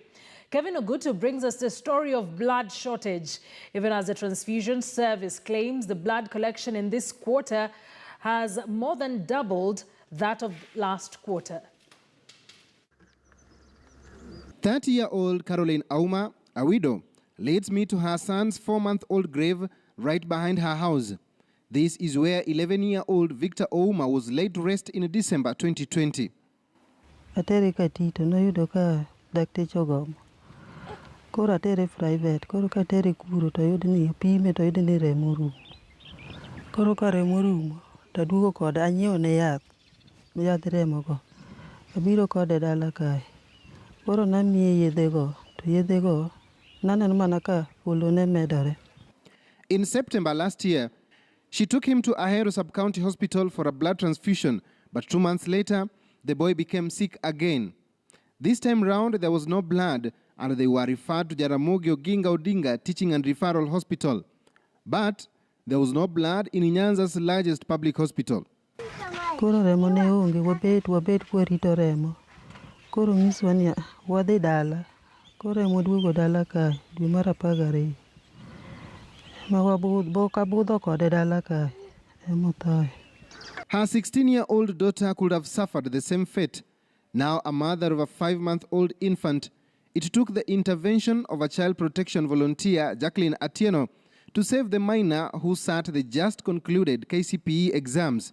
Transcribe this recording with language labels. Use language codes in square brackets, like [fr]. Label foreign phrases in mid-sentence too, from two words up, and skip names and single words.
[en] Kevin Ogutu brings us the story of blood shortage, even as the transfusion service claims the blood collection in this quarter has more than doubled that of last quarter. 30-year-old Caroline Auma, a widow, leads me to her son's 4-month-old grave right behind her house. This is where 11-year-old Victor Ouma was laid to rest in December 2020. [luo] Atere katito no yudo ka dakteche ogomo. Koro atere private, koro ka atere kuro to yud ni pime to yud ni remo rumo. Koro ka remo rumo to aduogo kode anyiewo ne yath remo go. Abiro kode dala kae. Koro namiye yedhego to yedhego naneno mana ka olone medore. [en] In September last year, she took him to Ahero Sub-County Hospital for a blood transfusion, but 2 months later, the boy became sick again. This time round, there was no blood, and they were referred to Jaramogi Oginga Odinga Teaching and Referral Hospital. But there was no blood in Nyanza's largest public hospital. [luo] Koro remo ne onge, wabet kwarito remo. Koro ngiswa ni wadhi dala. Koro emo duogo dala kae dwe mar 12. Ma wabudho kode dala kae emo thae. [en] Her 16-year-old daughter could have suffered the same fate. Now a mother of a 5-month-old infant, it took the intervention of a child protection volunteer, Jacqueline Atieno, to save the minor who sat the just concluded KCPE exams.